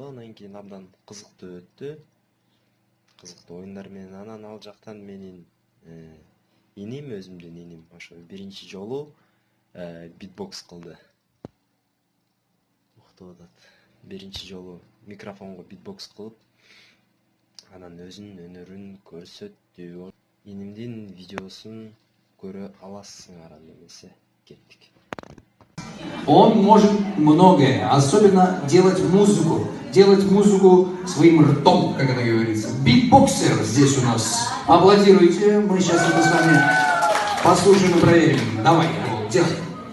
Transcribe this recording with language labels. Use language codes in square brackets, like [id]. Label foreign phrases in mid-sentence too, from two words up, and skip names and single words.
[ky] Анан кийин абдан кызыктуу өттү. Кызыктуу оюндар менен анан ал жактан менин иним, өзүмдүн иним ошо биринчи жолу битбокс кылды. Биринчи жолу микрофонго битбокс кылып, анан өзүнүн өнөрүн көрсөттү. Инимдин видеосун көрө аласыңар, анда эмесе кеттик. [ru] Он может многое, особенно делать музыку своим ртом, как это говорится. Битбоксер здесь у нас. Аплодируйте, мы сейчас это с вами послушаем и проверим. Давай, делай.